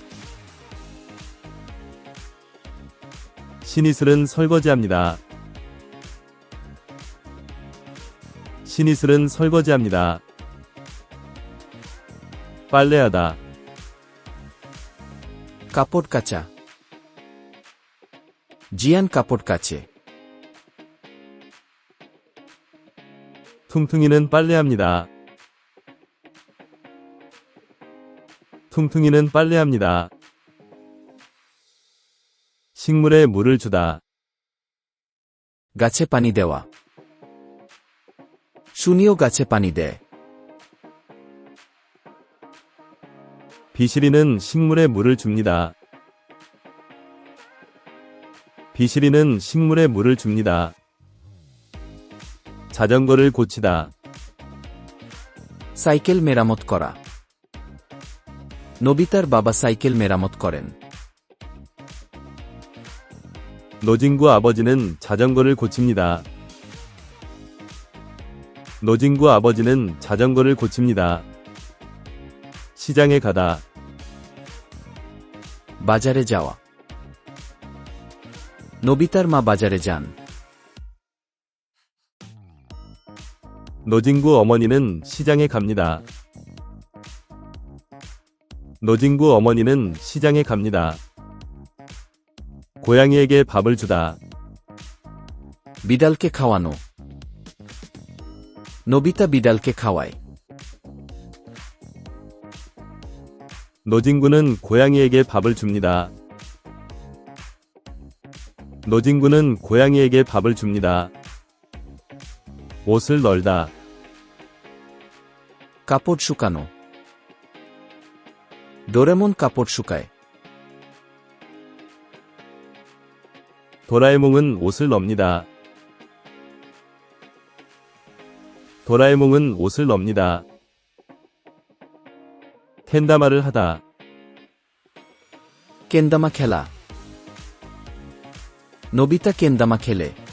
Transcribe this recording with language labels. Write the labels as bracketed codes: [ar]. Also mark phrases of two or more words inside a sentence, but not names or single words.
[ko] 신이슬은 설거지합니다. 신이슬은 설거지합니다. 빨래하다. [bn] কাপড় কাচা জিয়ান কাপড় কাচে [ko] 퉁퉁이는 빨래합니다. 퉁퉁이는 빨래합니다. 식물에 물을 주다. [bn] গাছে পানি দেওয়া শুনিও গাছে পানি দেয় [ko] 비실이는 식물에 물을 줍니다. 비실이는 식물에 물을 줍니다. 자전거를 고치다. [bn] সাইকেল মেরামত করা নবিতার বাবা সাইকেল মেরামত করেন [ko] 노진구 아버지는 자전거를 고칩니다. 노진구 아버지는 자전거를 고칩니다. 시장에 가다. [bn] বাজারে যাওয়া নবিতার মা বাজারে যান [ko] 노진구 어머니는 시장에 갑니다. 노진구 어머니는 시장에 갑니다. 고양이에게 밥을 주다. [bn] বিড়ালকে খাওয়ানো নবিতা বিড়ালকে খাওয়ায় [ko] 노진구는 고양이에게 밥을 줍니다. 노진구는 고양이에게 밥을 줍니다. 옷을 널다. [bn] কাপড় শুকানো ডোরেমন কাপড় শুকায় [ko] 도라에몽은 옷을 멉니다. 도라에몽은 옷을 멉니다. 캔다마를 하다. [bn] কেন্দামা খেলা নবিতা কেন্দামা খেলে